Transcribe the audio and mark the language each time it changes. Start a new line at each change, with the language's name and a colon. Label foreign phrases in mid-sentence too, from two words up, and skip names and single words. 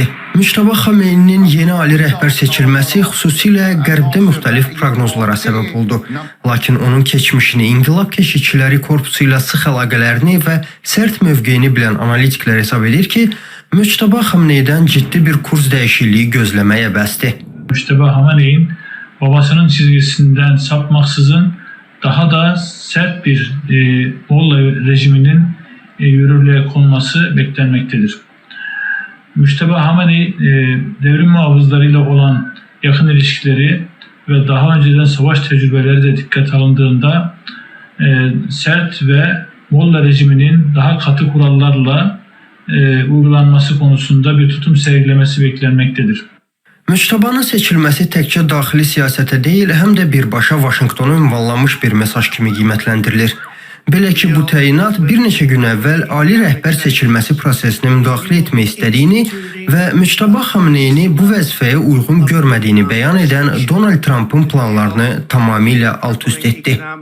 Azerbaijani: Müçtəba Xameneyinin yeni ali rəhbər seçilməsi xüsusilə qərbdə müxtəlif proqnozlara səbəb oldu. Lakin onun keçmişini, İnqilab Keşikçiləri Korpusu ilə sıx əlaqələrini və sərt mövqeyini bilən analitiklər hesab edir ki, Müçtəba Xameneydən ciddi bir kurs dəyişikliyi gözləməyə bəsdir.
Turkish: Müçtəba Xameneyin babasının çizgisinden sapmaksızın daha da sert bir Molla rejiminin yürürlüğe konması beklenmektedir. Müçtəba Xamenei devrim muhafızlarıyla olan yakın ilişkileri ve daha önceden savaş tecrübeleri de dikkat alındığında sert ve Molla rejiminin daha katı kurallarla uygulanması konusunda bir tutum sergilemesi beklenmektedir.
Azerbaijani: Müçtəbanın seçilməsi təkcə daxili siyasətə deyil, həm də birbaşa Vaşinqtona ünvanlanmış bir mesaj kimi qiymətləndirilir. Belə ki, bu təyinat bir neçə gün əvvəl ali rəhbər seçilməsi prosesinə müdaxilə etmək istədiyini və Müçtəba Xameneyini bu vəzifəyə uyğun görmədiyini bəyan edən Donald Trump'ın planlarını tamamilə alt-üst etdi.